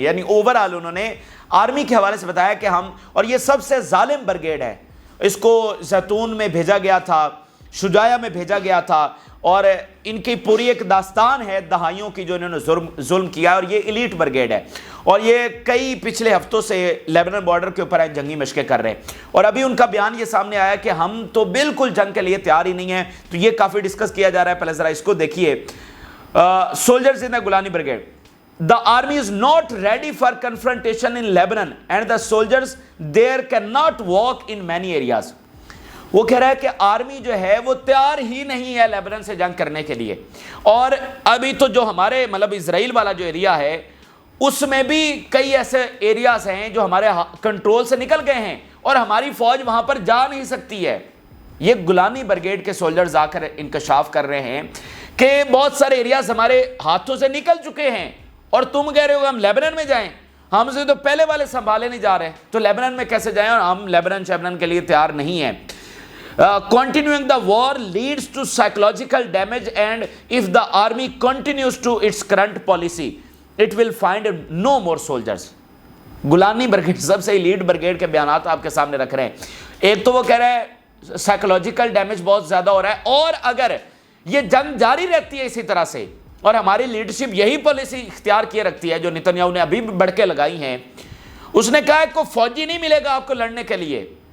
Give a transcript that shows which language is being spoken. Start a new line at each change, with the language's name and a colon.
Urdu: یعنی اوورآل انہوں نے آرمی کے حوالے سے بتایا کہ ہم، اور یہ سب سے ظالم بریگیڈ ہے، اس کو زیتون میں بھیجا گیا تھا، شجاعہ میں بھیجا گیا تھا اور ان کی پوری ایک داستان ہے دہائیوں کی جو انہوں نے ظلم کیا ہے اور یہ ایلیٹ بریگیڈ ہے اور یہ کئی پچھلے ہفتوں سے لیبنان بارڈر کے اوپر جنگی مشقیں کر رہے ہیں اور ابھی ان کا بیان یہ سامنے آیا کہ ہم تو بالکل جنگ کے لیے تیار ہی نہیں ہیں. تو یہ کافی ڈسکس کیا جا رہا ہے. پہلے ذرا اس کو دیکھیے.
English: Soldiers in the Golani Brigade. The army is not ready for confrontation in Lebanon and the soldiers there cannot walk in many areas.
Urdu: وہ کہہ رہا ہے کہ آرمی جو ہے وہ تیار ہی نہیں ہے لیبنان سے جنگ کرنے کے لیے اور ابھی تو جو ہمارے مطلب اسرائیل والا جو ایریا ہے اس میں بھی کئی ایسے ایریاز ہیں جو ہمارے کنٹرول سے نکل گئے ہیں اور ہماری فوج وہاں پر جا نہیں سکتی ہے. یہ گولانی بریگیڈ کے سولجرز آ کر انکشاف کر رہے ہیں کہ بہت سارے ایریاز ہمارے ہاتھوں سے نکل چکے ہیں اور تم کہہ رہے ہو ہم لیبنان میں جائیں, ہم سے تو پہلے والے سنبھالے نہیں جا رہے, تو لیبنان میں کیسے جائیں, اور ہم لیبنان کے لیے تیار نہیں ہیں.
English: Continuing the war leads to psychological damage, and if the army continues to its current policy, it will find no more soldiers.
Urdu: گولانی brigade سب سے لیڈ بریگیڈ کے بیانات آپ کے سامنے رکھ رہے ہیں. ایک تو وہ کہہ رہے ہیں سائیکولوجیکل ڈیمیج بہت زیادہ ہو رہا ہے, اور اگر یہ جنگ جاری رہتی ہے اسی طرح سے, اور ہماری لیڈرشپ یہی پالیسی اختیار کیے رکھتی ہے جو نیتنیاہو نے ابھی بھی بڑھ کے لگائی ہیں, اس نے کہا ہے کوئی فوجی نہیں ملے گا آپ کو لڑنے کے لیے.